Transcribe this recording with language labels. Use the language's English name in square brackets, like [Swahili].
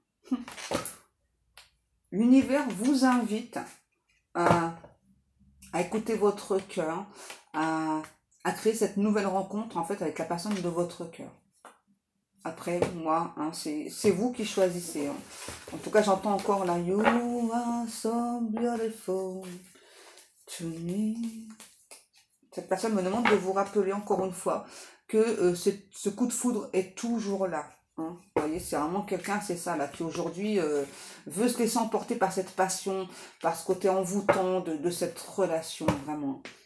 [French] Hein. L'univers vous invite à écouter votre cœur, à créer cette nouvelle rencontre en fait avec la personne de votre cœur. Après, moi, hein, c'est vous qui choisissez. Hein. En tout cas, j'entends encore là. [English] You are so beautiful to me. [French] Cette personne me demande de vous rappeler encore une fois que ce coup de foudre est toujours là. Hein. Vous voyez, c'est vraiment quelqu'un, c'est ça, là, qui aujourd'hui veut se laisser emporter par cette passion, par ce côté envoûtant de cette relation, vraiment.